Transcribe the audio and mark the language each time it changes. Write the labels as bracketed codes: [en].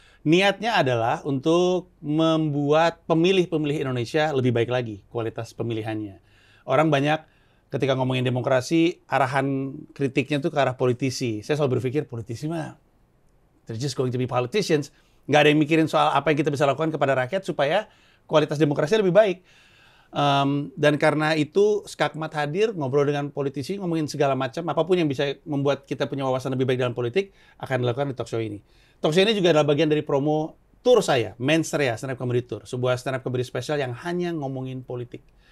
[id] Niatnya adalah untuk membuat pemilih-pemilih Indonesia lebih baik lagi kualitas pemilihannya. Orang banyak ketika ngomongin demokrasi, arahan kritiknya tuh ke arah politisi. Saya selalu berpikir politisi mah, [en] they're just going to be politicians. [id] Nggak ada yang mikirin soal apa yang kita bisa lakukan kepada rakyat supaya kualitas demokrasi lebih baik. Dan karena itu Skakmat hadir, ngobrol dengan politisi, ngomongin segala macam, apapun yang bisa membuat kita punya wawasan lebih baik dalam politik akan dilakukan di talk show ini. Talk show ini juga adalah bagian dari promo tour saya, Menstrea Stand Up Comedy Tour, sebuah stand up comedy spesial yang hanya ngomongin politik.